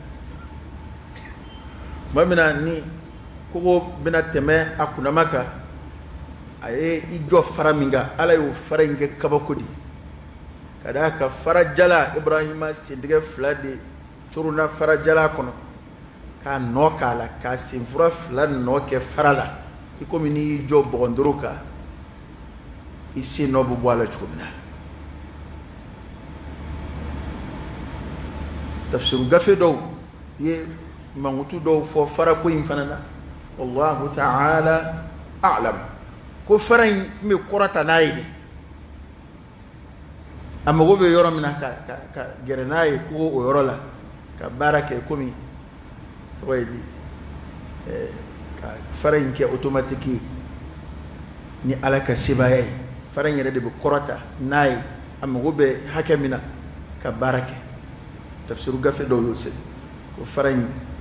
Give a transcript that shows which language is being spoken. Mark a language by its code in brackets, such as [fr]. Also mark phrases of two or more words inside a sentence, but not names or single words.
[bm] tuma min na ni kogo bɛna tɛmɛ a kundama kan a ye i jɔ fara min kan ala y'o fara in kɛ kabako de ka d'a kan fara jala ibrahima sentigɛ fila de corona fara jala kɔnɔ k'a nɔ k'a la k'a senfura fila nɔ kɛ fara la i komi n'i y'i jɔ bɔgɔndoro kan i sen nɔ bɛ bɔ a la cogo min na tafsiru gafe dɔw ye mankutu dɔw fɔ farako in fana na [ar] والله تعالى أعلم [bm] ko fara in tun bɛ kɔrɔta n'a ye de a mago bɛ yɔrɔ min na ka gɛrɛ n'a ye ko o yɔrɔ la ka baara kɛ komi tɔgɔ ye di ka fara in kɛ automatique ye ni ala ka sebaya ye fara in yɛrɛ de bɛ kɔrɔta n'a ye a mago bɛ hakɛ min na ka baara kɛ tafsiru gafe dɔw y'o sɛbɛn ko fara in o